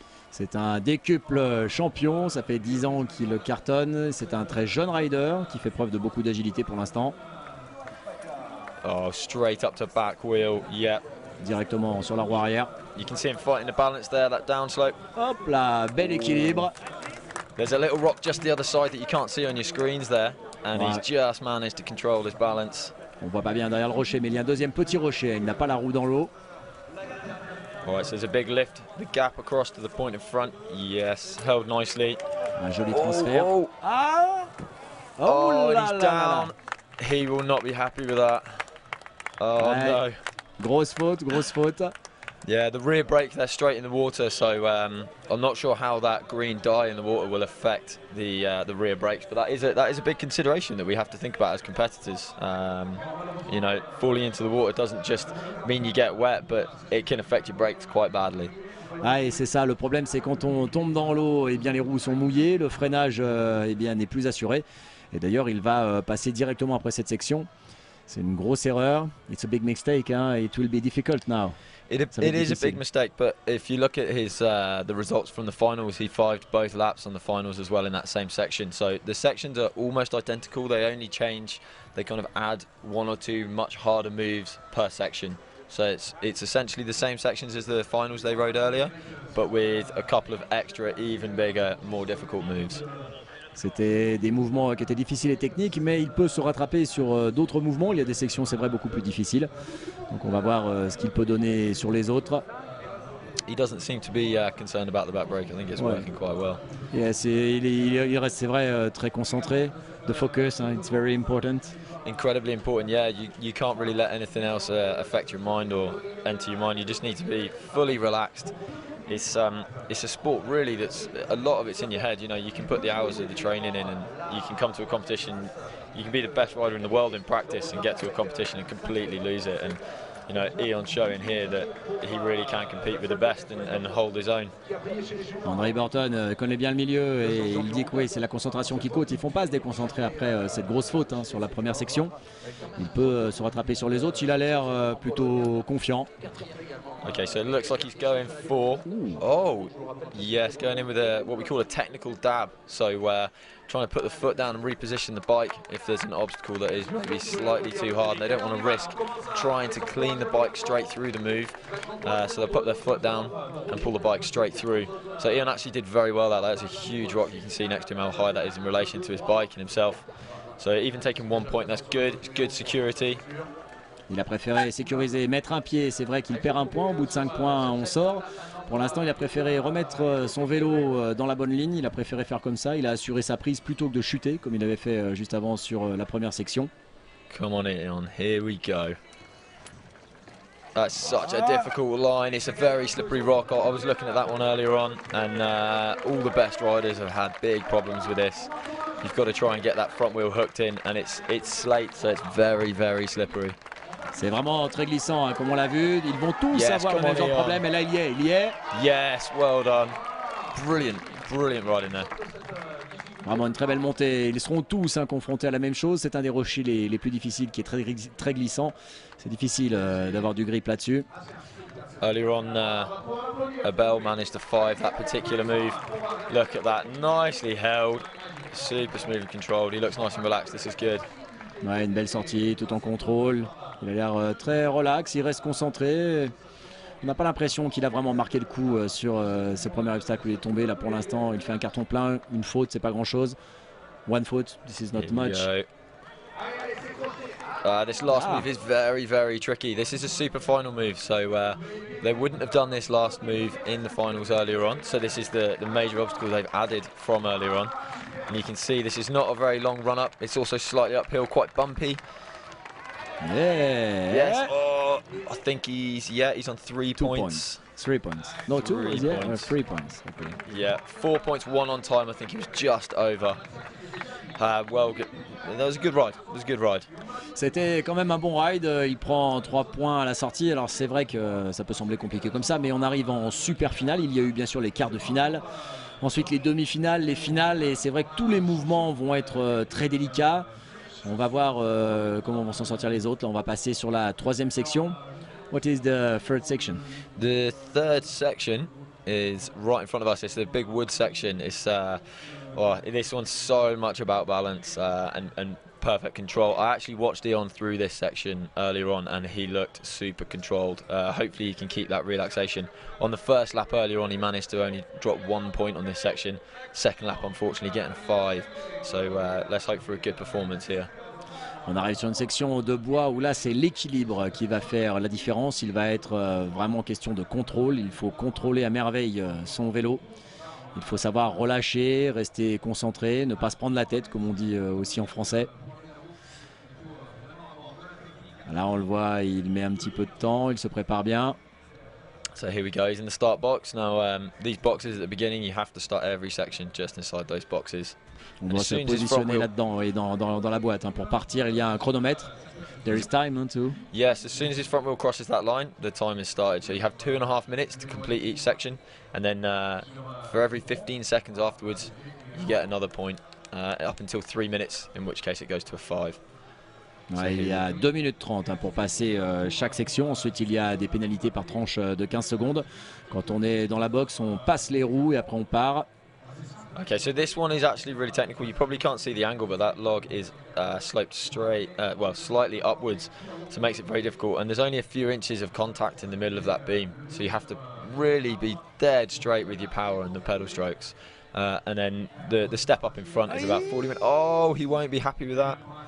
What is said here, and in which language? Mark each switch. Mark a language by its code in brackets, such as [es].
[fr] C'est un décuple champion, ça fait 10 ans qu'il cartonne. C'est un très jeune rider qui fait preuve de beaucoup d'agilité pour l'instant. [en] Oh, straight up to back wheel, yeah. [fr] Directement sur la roue arrière. [en] You can see him fighting the balance there, that downslope. [fr] Hop là, bel équilibre. [en] There's a little rock just the other side that you can't see on your screens there, and he's just managed to control his balance. [fr] On voit pas bien derrière le rocher, mais il y a un deuxième petit rocher. Il n'a pas la roue dans l'eau. [en] Alright, so there's a big lift, the gap across to the point in front. Yes, held nicely. [fr] Un joli transfert. Oh, ah oh là [en] he's down. He will not be happy with that. Oh [fr] ouais. [en] no. [fr] Grosse faute, grosse faute. [en] Yeah, the rear brake, they're straight in the water, so I'm not sure how that green dye in the water will affect the rear brakes, but that is a big consideration that we have to think about as competitors. You know, falling into the water doesn't just mean you get wet, but it can affect your brakes quite badly. [fr] Ah, et c'est ça, le problème c'est quand on tombe dans l'eau, eh bien les roues sont mouillées, le freinage eh bien n'est plus assuré. Et d'ailleurs il va passer directement après cette section. C'est une grosse erreur. [en] It's a big mistake, [fr] hein? [en] It will be difficult now. It is a big mistake, but if you look at his the results from the finals, he fived both laps on the finals as well in that same section. So the sections are almost identical. They only change, they kind of add one or two much harder moves per section. So it's essentially the same sections as the finals they rode earlier, but with a couple of extra, even bigger, more difficult moves. [fr] C'était des mouvements qui étaient difficiles et techniques, mais il peut se rattraper sur d'autres mouvements. Il y a des sections, c'est vrai, beaucoup plus difficiles. Donc on va voir ce qu'il peut donner sur les autres. [en] He doesn't seem to be concerned about the back brake. I think it's working quite well. [fr] Yeah, il reste, c'est vrai, très concentré. [en] The focus, it's very important. Incredibly important, yeah. You can't really let anything else affect your mind or enter your mind. You just need to be fully relaxed. It's a sport really that's a lot of it's in your head. You know, you can put the hours of the training in, and you can come to a competition. You can be the best rider in the world in practice and get to a competition and completely lose it. And you know, Eon's showing here that he really can compete with the best and hold his own. [fr] André Burton connaît bien le milieu et il dit que oui, c'est la concentration qui compte. Ils ne font pas se déconcentrer après cette grosse faute sur la première section. Il peut se rattraper sur les autres. Il a l'air plutôt confiant. [en] Okay, so it looks like he's going for, oh, yes, going in with what we call a technical dab. So trying to put the foot down and reposition the bike if there's an obstacle that is maybe slightly too hard. And they don't want to risk trying to clean the bike straight through the move. So they'll put their foot down and pull the bike straight through. So Eon actually did very well there. That's a huge rock. You can see next to him how high that is in relation to his bike and himself. So even taking 1 point, that's good. It's good security. [fr] Il a préféré sécuriser, mettre un pied. C'est vrai qu'il perd un point. Au bout de 5 points, on sort. Pour l'instant, il a préféré remettre son vélo dans la bonne ligne. Il a préféré faire comme ça. Il a assuré sa prise plutôt que de chuter, comme il avait fait juste avant sur la première section. [en] Come on, Eon. Here we go. That's such a difficult line. It's a very slippery rock. I was looking at that one earlier on, and all the best riders have had big problems with this. You've got to try and get that front wheel hooked in, and it's slate, so it's very, very slippery. [fr] C'est vraiment très glissant, comme on l'a vu. Ils vont tous avoir le même genre de problème, et là il y est. [en] Yes, well done. Brilliant, brilliant riding there. [fr] Vraiment une très belle montée. Ils seront tous confrontés à la même chose. C'est un des rochers les plus difficiles, qui est très glissant. C'est difficile d'avoir du grip là-dessus. [en] Earlier on, Abel managed to five that particular move. Look at that, nicely held. Super smooth and controlled. He looks nice and relaxed. This is good. [fr] Ouais, une belle sortie, tout en contrôle. Il a l'air très relax, il reste concentré. On n'a pas l'impression qu'il a vraiment marqué le coup sur ce premier obstacle où il est tombé. Là pour l'instant, il fait un carton plein. Une faute, c'est pas grand chose. [en] One faute, this is not much. This last move is very, very tricky. This is a super final move, so they wouldn't have done this last move in the finals earlier on. So this is the major obstacle they've added from earlier on. And you can see this is not a very long run up. It's also slightly uphill, quite bumpy. Yeah. Yes. Oh, I think he's on 3 points. 3 points. No, 2 points. Yeah, 3 points. Okay. Yeah, 4 points, 1 on time. I think he was just over. Well, that was a good ride. It was a good ride. [fr] C'était quand même un bon ride. Il prend 3 points à la sortie. Alors c'est vrai que ça peut sembler compliqué comme ça, mais on arrive en super finale. Il y a eu bien sûr les quarts de finale. Ensuite les demi-finales, les finales. Et c'est vrai que tous les mouvements vont être très délicats. On va voir comment vont s'en sortir les autres. Là, on va passer sur la troisième section. [en] What is the third section? The third section is right in front of us. It's the big wood section. It's this one's so much about balance and perfect control. I actually watched Eon through this section earlier on, and he looked super controlled. Hopefully he can keep that relaxation. On the first lap earlier on, he managed to only drop 1 point on this section. Second lap, unfortunately, getting 5. So let's hope for a good performance here. [fr] On arrive sur une section de bois où là c'est l'équilibre qui va faire la différence. Il va être vraiment question de contrôle. Il faut contrôler à merveille son vélo. Il faut savoir relâcher, rester concentré, ne pas se prendre la tête comme on dit aussi en français. Là on le voit, il met un petit peu de temps, il se prépare bien. [en] So here we go, he's in the start box. Now these boxes at the beginning, you have to start every section just inside those boxes. [fr] On doit se positionner là-dedans et dans la boîte. Hein. Pour partir, il y a un chronomètre. [en] There is time too. Yes, as soon as his front wheel crosses that line, the time is started. So you have 2.5 minutes to complete each section, and then for every 15 seconds afterwards, you get another point, up until 3 minutes, in which case it goes to a 5. [fr] Ouais, il y a 2 minutes 30 hein, pour passer chaque section. Ensuite, il y a des pénalités par tranche de 15 secondes. Quand on est dans la boxe, on passe les roues et après on part. [en] Okay, so this one is actually really technical. You probably can't see the angle, but that log is sloped straight, well, slightly upwards, so it makes it very difficult. And there's only a few inches of contact in the middle of that beam, so you have to really be dead straight with your power and the pedal strokes. And then the step up in front is about 40 minutes. Oh, he won't be happy with that.